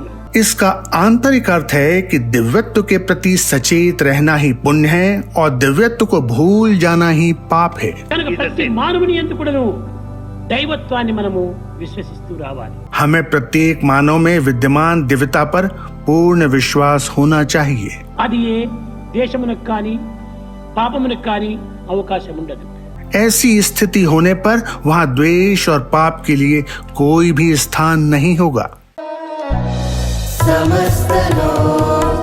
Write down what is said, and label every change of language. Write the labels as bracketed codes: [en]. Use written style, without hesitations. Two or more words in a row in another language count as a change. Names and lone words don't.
[hi] इसका आंतरिक अर्थ है कि दिव्यत्व के प्रति सचेत रहना ही पुण्य है और दिव्यत्व को भूल जाना ही पाप है। [te] కనుక ప్రతి మానవుని యందు కూడాను దైవత్వాన్ని మనము విశ్వసిస్తూ రావాలి. [hi] हमें प्रत्येक मानव में विद्यमान दिव्यता पर पूर्ण विश्वास होना चाहिए। [te] అది ఏ దేశమునకు కానీ పాపమునకు కానీ అవకాశం ఉండదు. [hi] ऐसी स्थिति होने पर वहाँ द्वेष और पाप के लिए कोई भी स्थान नहीं होगा। समस्त लोक